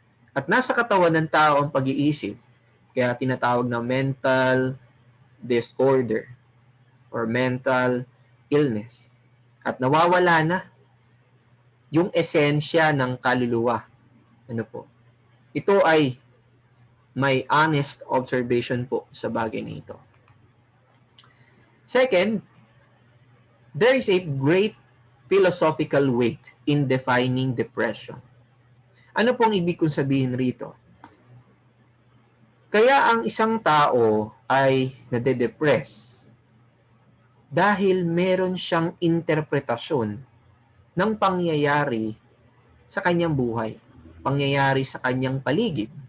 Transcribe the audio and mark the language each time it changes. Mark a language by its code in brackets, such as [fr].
[tl] At nasa katawan ng tao ang pag-iisip, kaya tinatawag na [en] mental disorder or mental illness. [tl] At nawawala na yung esensya ng kaluluwa. Ano po? Ito ay may [en] honest observation [tl] po sa bagay na ito. [en] Second, there is a great philosophical weight in defining depression. [tl] Ano pong ibig kong sabihin rito? Kaya ang isang tao ay nade-depress dahil meron siyang interpretasyon ng pangyayari sa kanyang buhay, pangyayari sa kanyang paligid.